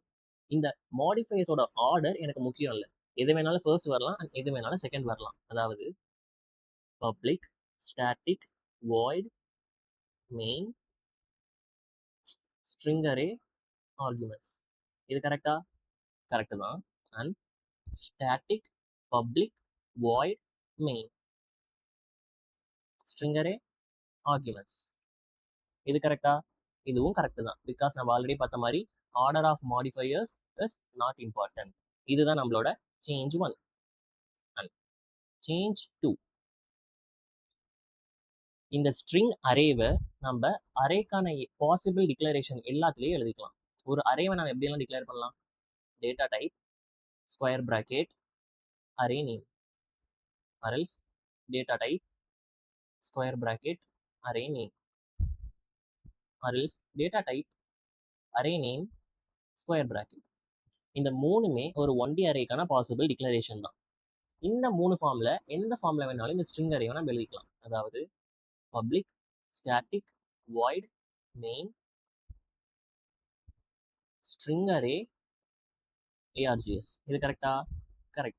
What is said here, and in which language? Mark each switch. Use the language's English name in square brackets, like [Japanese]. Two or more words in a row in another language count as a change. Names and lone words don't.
[Tamil] இந்த மாடிஃபையர்ஸோட ஆர்டர் எனக்கு முக்கியம் இல்லை. எது வேணாலும் ஃபர்ஸ்ட் வரலாம், எது வேணாலும் செகண்ட் வரலாம். [English] அதாவது public static void main string array arguments. [Tamil] இது கரெக்டா? கரெக்ட் தான். [English] அண்ட் static public void main string array arguments. [Tamil] இது கரெக்டா? இதுவும் கரெக்ட் தான். [English] பிகாஸ் நம்ம ஆல்ரெடி [Tamil] பார்த்த மாதிரி [English] order of modifiers is not important. [Tamil] இதுதான் நம்மளோட [English] change 1 and change 2. [Tamil] இந்த ஸ்ட்ரிங் அரேவை நம்ம அரேக்கான [English] possible declaration [Tamil] எல்லாத்துலேயும் எழுதிக்கலாம். ஒரு அரேவை நம்ம எப்படியெல்லாம் டிக்ளேர் பண்ணலாம்? [English] data type square bracket array name, or else data type square bracket array name, or else data type array name square bracket. [Tamil] இந்த மூணுமே ஒரு 1D அரேக்கான [English] possible declaration [Tamil] தான். இந்த 3 ஃபார்ம்ல எந்த ஃபார்ம்ல வேணாலும் இந்த ஸ்ட்ரிங் அரேவை நம்ம எழுதிக்கலாம். [English] அதாவது public static void main string array ARGS. இது கரெக்டா? கரெக்ட்.